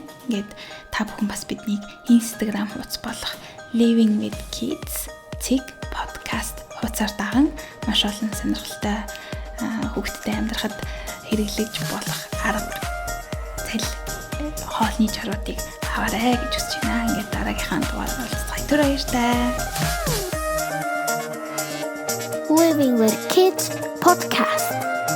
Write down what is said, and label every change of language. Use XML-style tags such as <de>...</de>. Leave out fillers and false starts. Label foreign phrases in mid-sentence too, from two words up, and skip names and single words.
<mn>Ингээд та бүхэн бас биднийг Instagram хуудас болох Living with Kids podcast хуудасаар даган маш олон сонирхолтой хүүхдтэй амьдрахад хэрэглэж болох арга хоолны чаруудыг аваарай гэж хүсэж байна. Ингээд дараагийнхаа дугаараар уулзах түр баяртай. Living with Kids podcast.</mn>